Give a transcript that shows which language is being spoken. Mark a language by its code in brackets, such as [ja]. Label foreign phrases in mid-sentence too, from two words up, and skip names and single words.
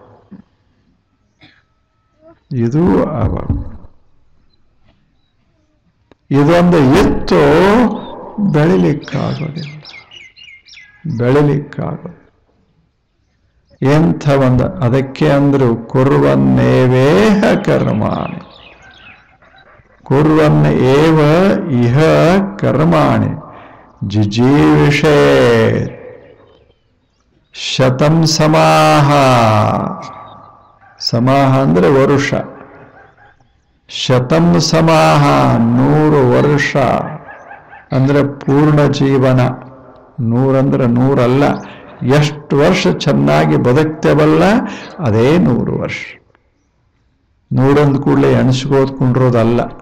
[kn] ಇದು ಅವಗುಣ. ಇದೊಂದು ಇತ್ತು, ಬೆಳಿಲಿಕ್ಕಾಗೋದಿಲ್ಲ. ಎಂಥ ಒಂದು, ಅದಕ್ಕೆ ಅಂದ್ರು [sa] कुर्वन्नेवेह कर्माणि, कुर्वन् एव इह कर्माणि जिजीविषे शतं समाह. [kn] ಸಮಾಹ ಅಂದ್ರೆ ವರುಷ. [sa] शतं समाह [kn] 100 ವರ್ಷ ಅಂದ್ರೆ ಪೂರ್ಣ ಜೀವನ. 100 ಅಂದ್ರೆ 100 ಅಲ್ಲ, ಎಷ್ಟು ವರ್ಷ ಚೆನ್ನಾಗಿ ಬದುಕ್ತೇವಲ್ಲ ಅದೇ 100 ವರ್ಷ. 100 ಕೂಡಲೇ ಎಣಿಸ್ಕೋದ್ಕೊಂಡಿರೋದಲ್ಲ.